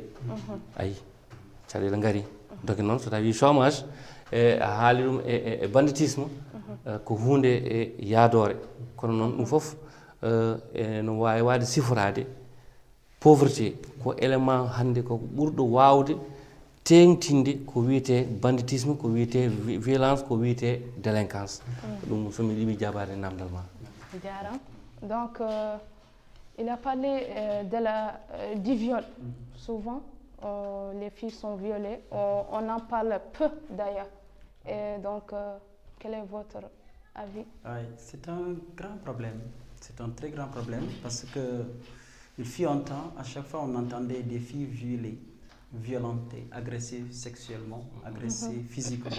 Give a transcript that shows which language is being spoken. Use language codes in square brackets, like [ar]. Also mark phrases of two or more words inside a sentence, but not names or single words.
[ff] ayi caɗele gaari donc noon so tawi chômage a haali ɗum e banditisme ko hunde e yaadore kono noon ɗum foof no wawi wade siforade pauvreté ko élément hannde ko ɓurɗo wawde tengtinde ko wiyete banditisme ko wiyete violence ko wiyete délinquance ɗum somi ɗiɓi jabade namdal ma [fr] jaram donc il a parlé du viol souvent les filles sont violées on en parle peu d'ailleurs et donc quel est votre avis? C'est un grand problème, c'est un très grand problème parce que il fut un temps, à chaque fois on entendait des filles violées, violentées, agressées sexuellement, agressées physiquement.